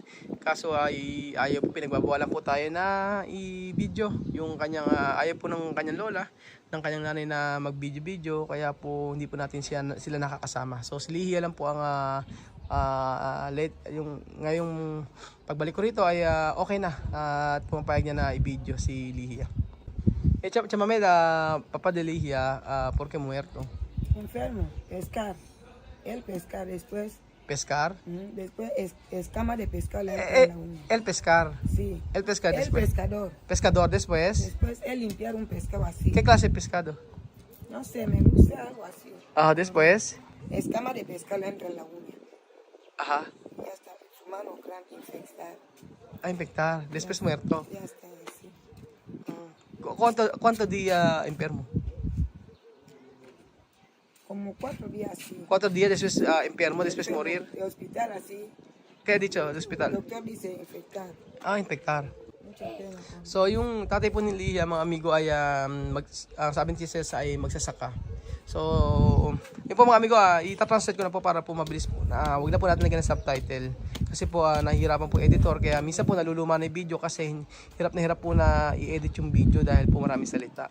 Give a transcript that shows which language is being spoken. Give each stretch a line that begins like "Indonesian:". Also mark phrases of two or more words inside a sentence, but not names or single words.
Filipino: Kaso ay ayaw po, pinagbabawalan po tayo na i-video yung kanyang ayaw po ng kanyang lola, ng kanyang nanay na mag-video. Kaya po hindi po natin sila nakakasama. So si Lihia lang po ang ngayong pagbalik ko rito ay okay na at pumapayag niya na i-video si Lihia.
Spanish: Chamame, papá de Lihia, ¿por qué muerto? Enfermo, pescar. Él pescar, después ¿Pescar? después escama de pescar le entra en la uña. El pescar. Sí. El pescar El después. pescador. Pescador después. Después él limpiar un pescado así. ¿Qué clase de pescado? No sé, me gusta algo así. Después. Escama de pescar le entra en la uña. Ajá. Ya está, su mano grande infectada. Infectar. Después muerto. Ya está así. ¿Cuánto día enfermo? Como 4 días así. 4 días después enfermo, después morir. De hospital así.
Filipino: Kaya dito, sa
Spanish: El hospital. doctor dice infectar. Infectar. Mucha pena.
Filipino: So, yung tatay po ni Lia, mga amigo, ay sabi ni Sis ay magsasaka. So, yun po mga amigo, itatranslate ko na po para po mabilis po. Huwag na po natin lagyan ng subtitle. Kasi po, nahihirapan po editor. Kaya minsan po naluluma na yung video kasi hirap na hirap po na i-edit yung video dahil po maraming salita.